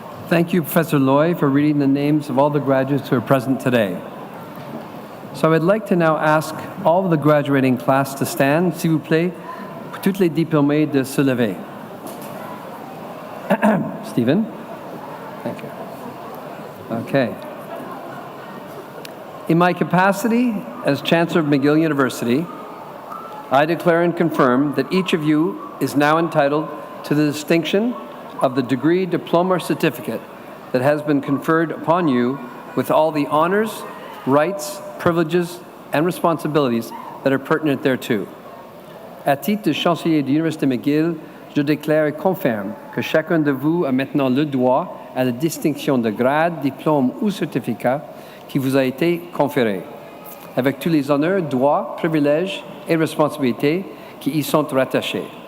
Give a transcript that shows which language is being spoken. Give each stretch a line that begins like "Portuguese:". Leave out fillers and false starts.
English: Thank you, Professor Loy, for reading the names of all the graduates who are present today. So I'd like to now ask all of the graduating class to stand,
French: s'il vous plaît, pour toutes les diplômés de se lever.
English: Stephen? Thank you. Okay. In my capacity as Chancellor of McGill University, I declare and confirm that each of you is now entitled to the distinction of the degree, diploma, or certificate that has been conferred upon you with all the honors, rights, privileges, and responsibilities that are pertinent thereto.
French: À titre de chancelier de l'Université McGill, je déclare et confirme que chacun de vous a maintenant le droit à la distinction de grade, diplôme ou certificat qui vous a été conféré. avec tous les honneurs, droits, privilèges et responsabilités qui y sont rattachés.